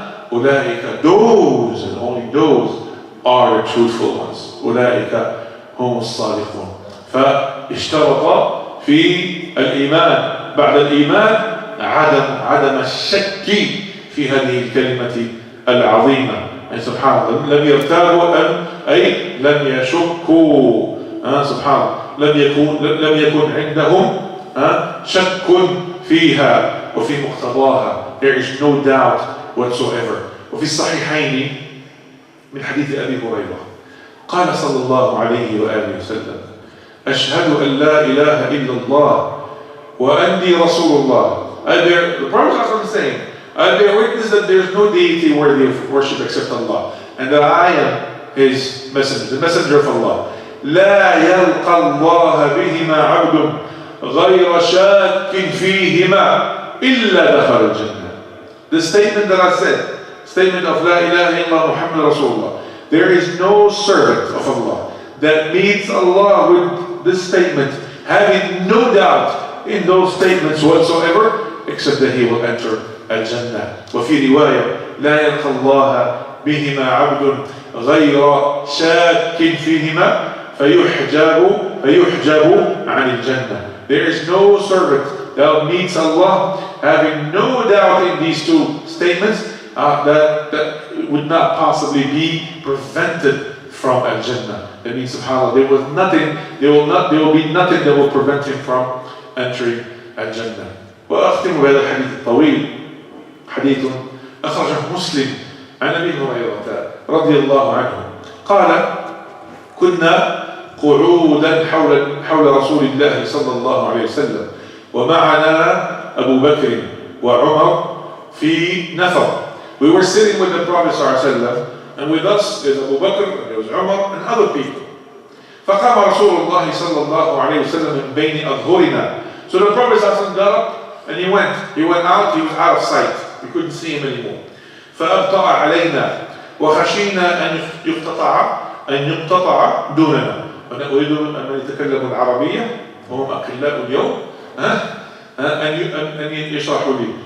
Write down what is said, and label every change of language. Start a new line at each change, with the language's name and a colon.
Arabic: أُولَٰئِكَ,
English: those and only those are the truthful ones.
Arabic: أُولَٰئِكَ هم الصادقون. فاشترط في الإيمان بعد الإيمان عدم الشك في هذه الكلمة العظيمة. يعني سبحان الله، لم يرتابوا أي لم يشكوا. سبحان الله، لم يكن عندهم شك فيها وفي مقتضاها.
English: There is no doubt whatsoever.
Arabic: وفي الصحيحين من حديث أبي هريرة قال صلى الله عليه وآله وسلم أشهد أن لا إله إلا الله وأني رسول الله.
English: The Prophet is saying, I bear witness that there is no deity worthy of worship except Allah, and that I am His messenger, the messenger of Allah.
Arabic: لا يلقى الله بهما عبد غير شاك فيهما إلا دخل الجنة.
English: The statement that I said, statement of La ilaha illallah Muhammad Rasulullah, there is no servant of Allah that meets Allah with this statement, having no doubt in those statements whatsoever, except that he will enter Al-Jannah.
Arabic: وفي رواية لا يلقى الله بهما عبد غير شاك فيهما فيحجب عن الجنة.
English: There is no servant that meets Allah having no doubt in these two statements that would not possibly be prevented from Al-Jannah. That means, subhanAllah, there will be nothing that will prevent him from entering Al-Jannah.
Arabic: وأختم بهذا الحديث الطويل. حديث أخرجه مسلم عن أبي هريرة رضي الله عنه قال كنا قعودا حول رسول الله صلى الله عليه وسلم ومعنا أبو بكر وعمر في نفر.
English: We were sitting with the Prophet ﷺ, and with us is Abu Bakr, and there was Umar, and other people.
Arabic: فقام رسول الله صلى الله عليه وسلم من بين أظهرنا.
English: So the Prophet ﷺ got up and he went out, he was out of sight. We couldn't see him anymore.
Arabic: فأبطأ علينا وخشينا أن يقتطع دوننا. أنا أريد أن يتكلم العربية وهم أقلاء اليوم أن يشرحوا لي.